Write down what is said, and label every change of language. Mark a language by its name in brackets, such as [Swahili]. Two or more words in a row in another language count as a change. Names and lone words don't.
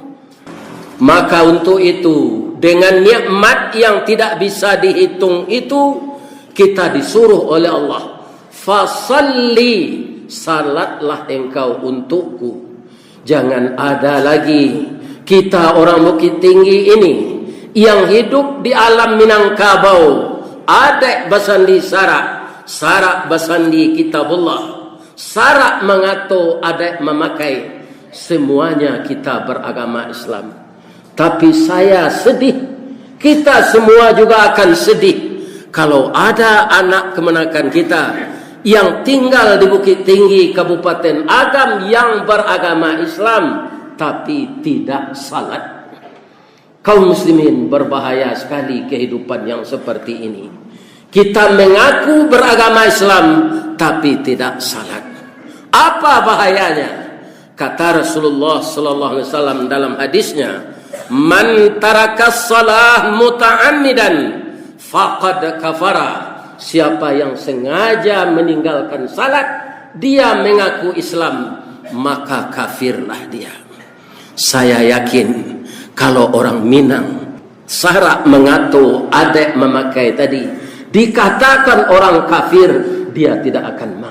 [Indonesian] Maka untuk itu, dengan nikmat yang tidak bisa dihitung itu, kita disuruh oleh Allah, fasalli, salatlah engkau untukku. Jangan ada lagi kita orang Bukit Tinggi ini yang hidup di alam Minangkabau, [Minangkabau] adek basandi sarak basandi kitabullah, sarak mengato adek memakai, [Indonesian] semuanya kita beragama Islam. Tapi saya sedih, kita semua juga akan sedih kalau ada anak kemenakan kita yang tinggal di Bukit Tinggi Kabupaten Agam yang beragama Islam tapi tidak salat. Kaum muslimin, berbahaya sekali kehidupan yang seperti ini. Kita mengaku beragama Islam tapi tidak salat. Apa bahayanya? Kata Rasulullah [Arabic] صلى الله عليه وسلم [Indonesian] dalam hadisnya, [Arabic] من ترك الصلاة متعمدا فقد كفر. [Indonesian] Siapa yang sengaja meninggalkan salat, dia mengaku Islam, maka kafirlah dia. Saya yakin kalau orang Minang [Minangkabau] sarak mengato adek memakai [Indonesian] tadi, dikatakan orang kafir, dia tidak akan mau.